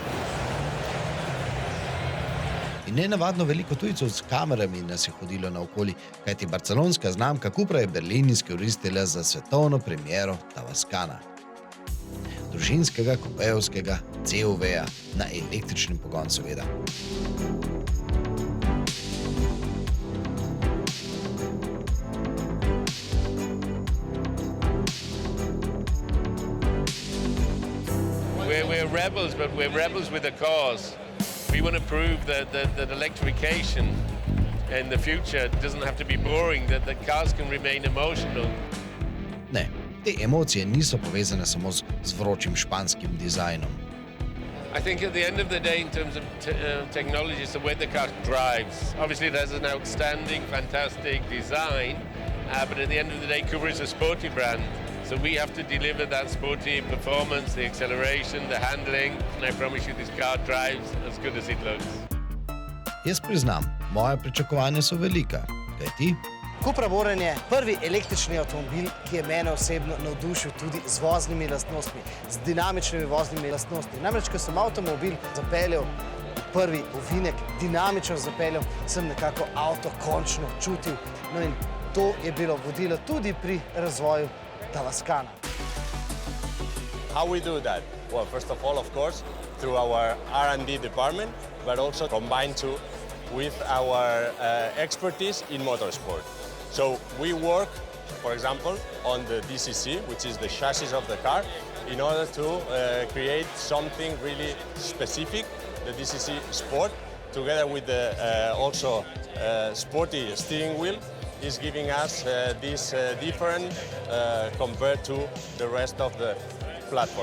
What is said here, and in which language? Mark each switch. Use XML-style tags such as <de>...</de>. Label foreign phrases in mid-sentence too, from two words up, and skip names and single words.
<sl>In nenavadno veliko tujcev s kamerami nas je hodilo naokoli, kajti barcelonska znamka Cupra je Berlin izkoristila za svetovno premiero Tavascana. Družinskega, kupejevskega CUV-ja na električni pogon seveda.</sl> <en>We're rebels, but we're rebels with a cause. We want to prove that electrification in the future doesn't have to be boring, that the cars can remain emotional.</en> <sl>Ne, te emocije niso povezane samo z vročim španskim dizajnom.</sl> <en>I think at the end of the day, in terms of technology, it's the way the car drives. Obviously, it has an outstanding, fantastic design, but at the end of the day, Cupra is a sporty brand. So we have to deliver that sporty performance, the acceleration, the handling, and I promise you this car drives as good as it looks.</en> <sl>Jaz priznam, moja pričakovanja so velika. Kaj ti? Cupra Born je prvi električni avtomobil, ki je mene osebno navdušil tudi z voznimi lastnostmi, z dinamičnimi voznimi lastnostmi. Namreč, ko sem avtomobil zapeljal v prvi ovinek, dinamično zapeljal, sem nekako avto končno čutil. No in to je bilo vodilo tudi pri razvoju Tavascana.</sl> <en>How we do that? Well, first of all, of course, through our R&D department, but also combined with our expertise in motorsport. So we work, for example, on the DCC, which is the chassis of the car, in order to create something really specific, the DCC Sport, together with the also sporty steering wheel, is giving us this different compared to the rest of the platform.</en>